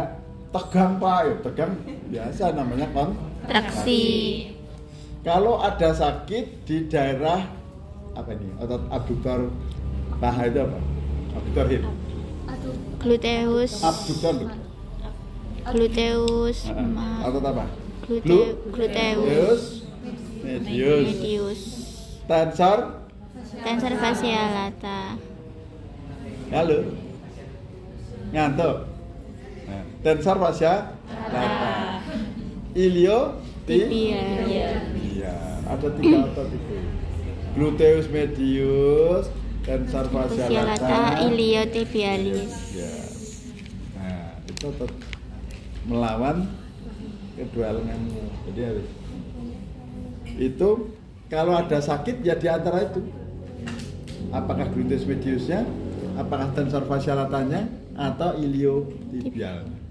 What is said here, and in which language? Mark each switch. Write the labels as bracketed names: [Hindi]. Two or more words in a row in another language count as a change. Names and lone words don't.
[Indonesian] Tegang Pak, ya tegang biasa namanya Traksi. Kalau ada sakit di daerah apa ini? Otot abduktor paha itu apa? Abduktor hip. Aduh. Gluteus. Abduktor. Gluteus. Otot apa? Gluteus. Medius. Medius. Tensor. Tensor fascia lata. Halo. Ngantuk. Nah, tensor fascia lata. Ilio Tibia. Iya, ada 3 otot itu. Gluteus medius, tensor fascia Fascia lata, lata, iliotibialis. ya. Nah, itu otot melawan kedua lenganmu. Jadi harus itu kalau ada sakit ya di antara itu. Apakah gluteus mediusnya, apakah tensor fascia latanya, atau iliotibial.